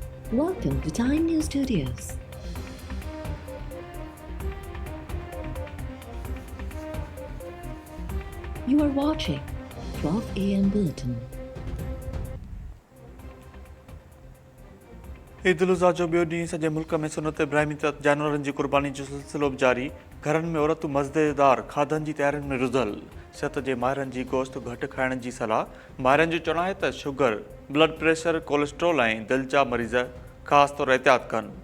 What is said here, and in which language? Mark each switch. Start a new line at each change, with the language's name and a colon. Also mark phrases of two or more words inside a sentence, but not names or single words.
English: Welcome to Time News Studios. You are watching 12 AM Bulletin.
Sindhi: ईद उल अज़हा जो ॿियो ॾींहुं सॼे मुल्क में सुनत इब्राहिमी तहत जानवरनि जी क़ुर्बानी जो सिलसिलो बि जारी। घरनि में औरतूं मज़ेदार खाधनि जी तयारियुनि में रुधल। सिहत जे माहिरनि जी गोश्त घटि खाइण जी सलाह। माहिरनि जो चवणु आहे त शुगर,
English: blood pressure,
Sindhi: कोलेस्ट्रोल ऐं दिलि जा मरीज़ ख़ासि तौरु एहतियात कनि।